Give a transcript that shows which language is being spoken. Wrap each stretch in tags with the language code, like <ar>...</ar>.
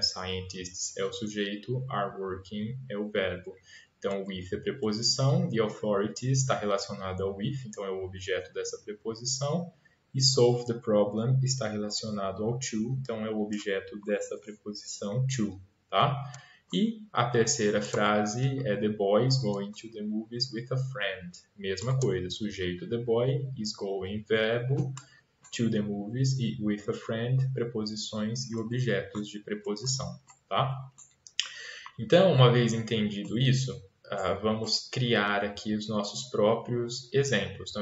<pt>Scientists é o sujeito, are working é o verbo. Então, with é preposição,</pt> <en>the authorities</en> <pt>está relacionado ao with, então é o objeto dessa preposição. E</pt> <en>solve the problem</en> <pt>está relacionado ao to, então é o objeto dessa preposição to. Tá? E a terceira frase é</pt> <en>the boy is going to the movies with a friend.</en> <pt>Mesma coisa, sujeito the boy, is going, verbo,</pt> <en>to the movies</en> <pt>e</pt> <en>with a friend,</en> <pt>preposições e objetos de preposição, tá? Então, uma vez entendido isso, vamos criar aqui os nossos próprios exemplos.</pt>